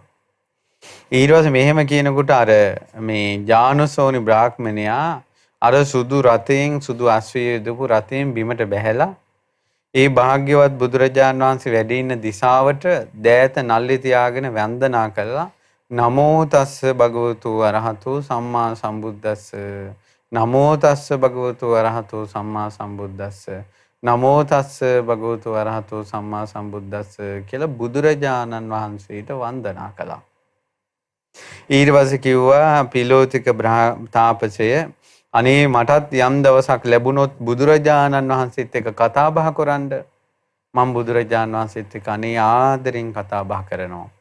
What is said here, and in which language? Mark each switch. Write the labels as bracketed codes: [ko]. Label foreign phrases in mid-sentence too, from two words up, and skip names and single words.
[si] ඊට පස්සේ මෙහෙම කියනකොට අර මේ ඥානසෝනි බ්‍රාහ්මණයා අර සුදු රතෙන් සුදු අශ්වය යදපු රතෙන් බිමට බැහැලා ඒ භාග්‍යවත් බුදුරජාණන් වහන්සේ වැඩ ඉන්න දිශාවට දෑත නල්ලි තියාගෙන වන්දනා කළා. [pi] නමෝ තස්ස භගවතු අරහතෝ සම්මා සම්බුද්දස්ස. නමෝ තස්ස භගවතු අරහතෝ සම්මා සම්බුද්දස්ස. නමෝ තස්ස භගවතු අරහතෝ සම්මා සම්බුද්දස්ස [si] කියලා බුදුරජාණන් වහන්සේට වන්දනා කළා. ඊට පස්සේ කිව්වා පිලෝතික තාපසය අනේ මටත් යම් දවසක් ලැබුණොත් බුදුරජාණන් වහන්සේත් එක්ක කතා බහ කරන්න. මම බුදුරජාණන් වහන්සේත් එක්ක අනේ ආදරෙන් කතා බහ කරනවා.